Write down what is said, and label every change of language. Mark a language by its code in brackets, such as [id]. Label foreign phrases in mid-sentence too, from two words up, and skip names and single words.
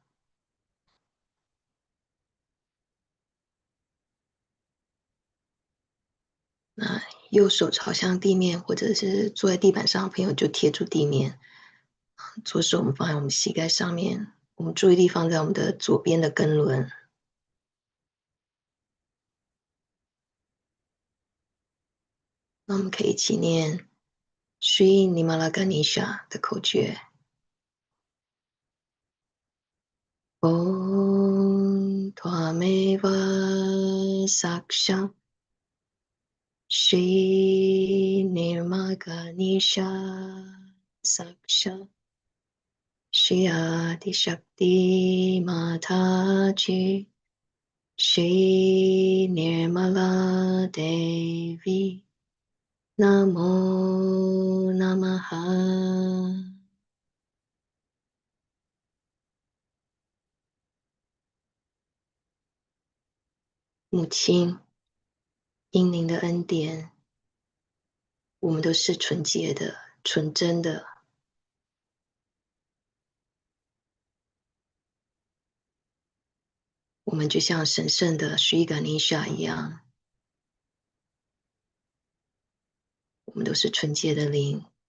[zh] 那右手朝向地面，或者是坐在地板上的朋友就贴住地面，左手我们放在我们膝盖上面， 我们注意力放在我们的左边的根轮。那我们可以一起念 Shri Mataji 的口诀。 [sa] Om Tvameva Saksha Shri Mataji Saksha Shri Shakti Mataji Shri Nirmala Devi Namo Namaha。 [zh] 母亲，因您的恩典，我们都是纯洁的、纯真的。我们就像神圣的 Shri Ganesha 一样，我们都是纯洁的灵。